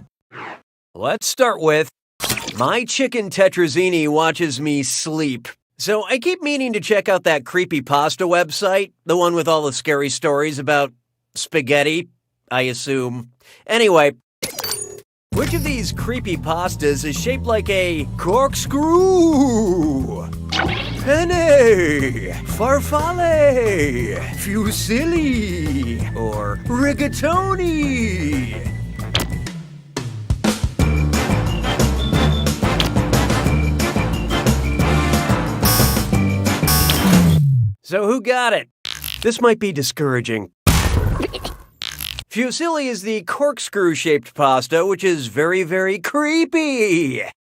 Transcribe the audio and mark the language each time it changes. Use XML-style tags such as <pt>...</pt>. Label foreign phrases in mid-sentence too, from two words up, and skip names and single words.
<en>Let's start with, my chicken Tetrazzini watches me sleep. So I keep meaning to check out that creepypasta website, the one with all the scary stories about spaghetti, I assume. Anyway, which of these creepypastas is shaped like a corkscrew? Penne, farfalle, fusilli, or rigatoni? So who got it? This might be discouraging. Fusilli is the corkscrew-shaped pasta, which is very, very creepy.</en>